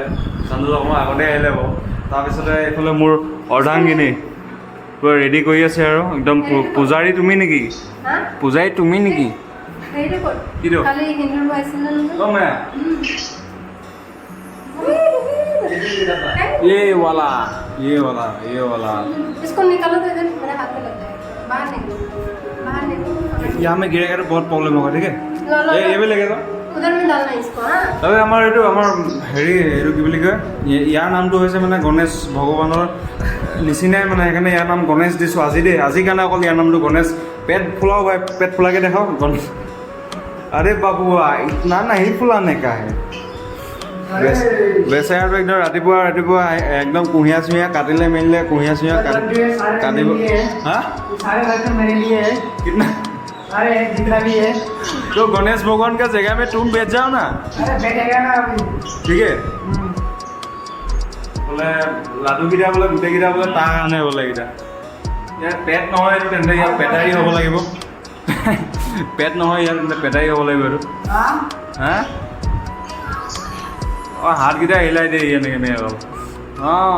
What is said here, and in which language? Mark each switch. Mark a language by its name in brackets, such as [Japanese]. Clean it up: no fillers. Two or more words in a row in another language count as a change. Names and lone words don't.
[Assamese] চান্দাজু অকণমান আগতে আহিলে বাৰু। তাৰপিছতে এইফালে মোৰ অৰ্ধাংগিনী পুৰা ৰেডি কৰি আছে আৰু একদম। পূজাৰী তুমি নেকি? পূজাৰী তুমি নেকি? [Hindi] কিটো ये वाला इसको निकालो तो इधर मेरे हाथ में लग जाएगा, बाहर निकलो, बाहर निकलो। यहाँ में गिरेगा तो बहुत प्रॉब्लम होगा। ठीक है, ये भी लगेगा उधर में डालना इसको। हाँ, [Assamese] তাৰপিছত আমাৰ এইটো হেৰি এইটো কি বুলি কয়, ইয়াৰ নামটো হৈছে মানে গণেশ ভগৱানৰ নিচিনাই মানে, সেইকাৰণে ইয়াৰ নাম গণেশ দিছোঁ আজি দেই। আজিৰ কাৰণে অকল ইয়াৰ নামটো গণেশ। [Hindi] पेट फुलाओ भाई, पेट फुलाके दिखाओ गणेश। अरे बाबू इतना नहीं फुलाने का है। [Assamese] বেচেৰাটো একদম ৰাতিপুৱা একদম কুঁহিয়া চুঁহিয়া কাটিলে মেলিলে, কুঁহিয়া চুঁহিয়া কাটিব। [Hindi] হা कितना अरे जितना भी है तो गणेश भगवान का जगह में तुम बैठ जाओ ना। अरे बैठेगा ना अभी। ठीक है, बोले [Assamese] লাডুকেইটা বোলে গোটেইকেইটা বোলে তাৰ কাৰণে বোলে এইকেইটা। ইয়াৰ পেট নহয় এইটো, তেন্তে ইয়াৰ পেটাৰী হ'ব লাগিব। পেট নহয় ইয়াৰ, তেন্তে পেটাৰী হ'ব লাগিব এইটো। [Hindi] हाँ [Assamese] হা অঁ, হাতকেইটা হিলাই দিয়ে এনেকৈ এনেকৈ অলপ। অঁ,